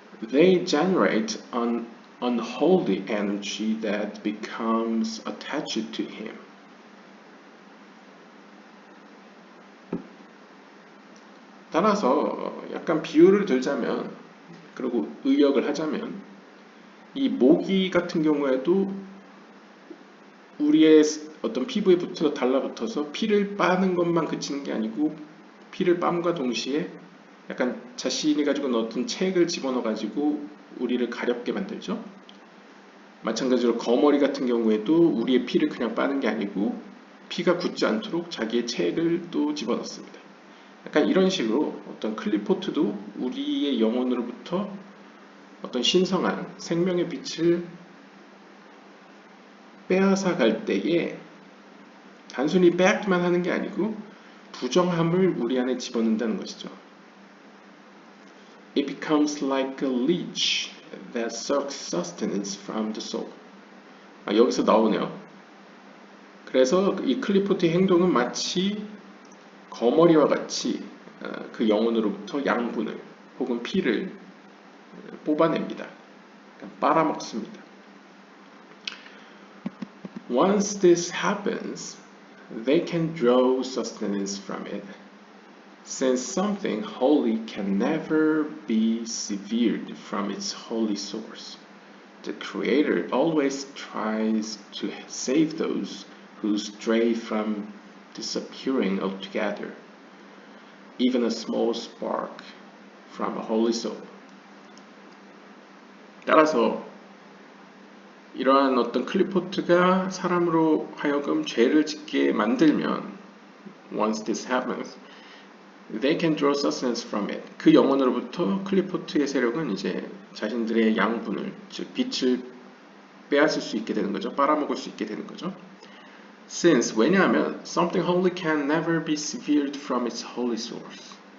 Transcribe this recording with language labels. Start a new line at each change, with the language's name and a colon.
English: They generate an unholy energy that becomes attached to him.
Korean: 따라서 약간 비유를 들자면, 그리고 의역을 하자면, 이 모기 같은 경우에도 우리의 어떤 피부에 달라붙어서 피를 빠는 것만 그치는 게 아니고 피를 빰과 동시에 약간 자신이 가지고 있는 어떤 책을 집어넣어 가지고 우리를 가렵게 만들죠. 마찬가지로 거머리 같은 경우에도 우리의 피를 그냥 빠는 게 아니고 피가 굳지 않도록 자기의 책을 또 집어넣습니다. 약간 이런 식으로 어떤 클리포트도 우리의 영혼으로부터 어떤 신성한 생명의 빛을 빼앗아 갈 때에 단순히 빼앗기만 하는 게 아니고 부정함을 우리 안에 집어넣는다는 것이죠.
English: It becomes like a leech that sucks sustenance from the soul.
Korean: 여기서 나오네요. 그래서 이 클리포트의 행동은 마치 거머리와 같이 그 영혼으로부터 양분을 혹은 피를 뽑아냅니다. 빨아먹습니다.
English: Once this happens, they can draw sustenance from it. Since something holy can never be severed from its holy source, the Creator always tries to save those who stray from disappearing altogether, even a small spark from a holy soul.
Korean: 따라서 이러한 어떤 클리포트가 사람으로 하여금 죄를 짓게 만들면
English: once this happens, they can draw sustenance from it.
Korean: 그 영혼으로부터 클리포트의 세력은 이제 자신들의 양분을, 즉 빛을 빼앗을 수 있게 되는 거죠. 빨아먹을 수 있게 되는 거죠.
English: Since,
Korean: 왜냐하면
English: something holy can never be severed from its holy source.